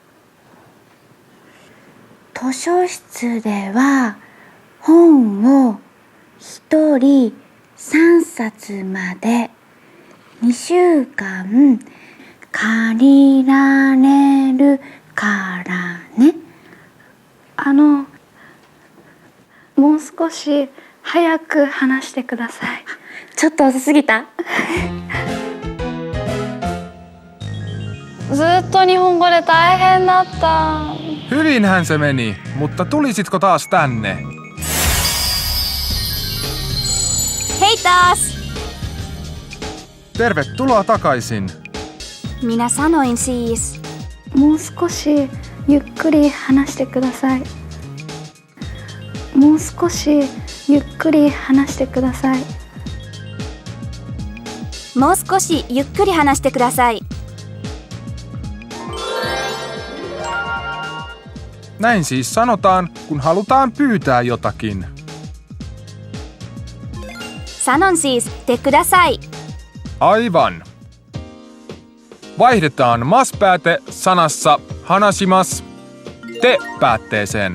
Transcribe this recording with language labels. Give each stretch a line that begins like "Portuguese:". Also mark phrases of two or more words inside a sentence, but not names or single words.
Japanese: 図書室では本を1人3冊まで2週間借りられるからね。もう少し早く話してください。ちょっと遅すぎた？ずっと日本語で大変だった。
Finnish: Hyvinhän se meni, mutta tulisitko taas tänne? Hei taas! Tervetuloa takaisin. Minä sanoin siis.
Japanese: もう少しゆっくり話してください。もう少しゆっくり話してください。もう少しゆっくり話してください。
Finnish: Näin siis sanotaan, kun halutaan pyytää jotakin. Sanon siis
Japanese: te kudasai.
Finnish: Aivan. Vaihdetaan mas-pääte sanassa hanashimas te-päätteeseen.